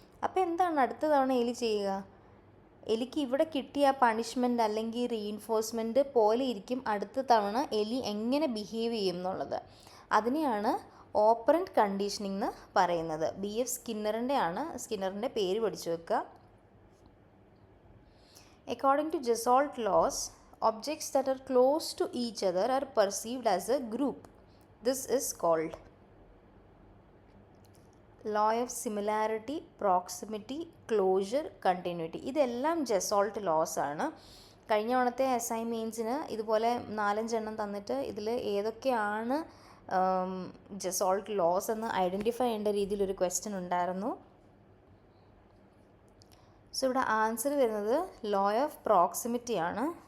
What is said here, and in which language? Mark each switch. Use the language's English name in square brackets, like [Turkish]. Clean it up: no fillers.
[Malayalam] അപ്പോൾ എന്താണ് അടുത്ത തവണ എലി ചെയ്യുക? എലിക്ക് ഇവിടെ കിട്ടിയ പണിഷ്മെൻറ്റ് അല്ലെങ്കിൽ റീഇൻഫോഴ്സ്മെൻറ്റ് പോലെ ഇരിക്കും അടുത്ത തവണ എലി എങ്ങനെ ബിഹേവ് ചെയ്യും എന്നുള്ളത്. അതിനെയാണ് ഓപ്പറൻറ്റ് കണ്ടീഷനിങ് എന്ന് പറയുന്നത്. BF സ്കിന്നറിൻ്റെ ആണ്. സ്കിന്നറിൻ്റെ പേര് പഠിച്ചു വെക്കുക. [English] According to gestalt laws, objects that are close to each other are perceived as a group. This is called law of similarity, proximity, closure, continuity. [Malayalam] ഇതെല്ലാം ജസോൾട്ട് ലോസ് ആണ്. കഴിഞ്ഞ തവണത്തെ SI മെയിൻസിന് ഇതുപോലെ 4-5 എണ്ണം തന്നിട്ട് ഇതിൽ ഏതൊക്കെയാണ് ജസോൾട്ട് ലോസ് എന്ന് ഐഡൻറ്റിഫൈ ചെയ്യേണ്ട രീതിയിലൊരു ക്വസ്റ്റ്യൻ ഉണ്ടായിരുന്നു. സോ ഇവിടെ ആൻസർ വരുന്നത് ലോ ഓഫ് പ്രോക്സിമിറ്റി ആണ്.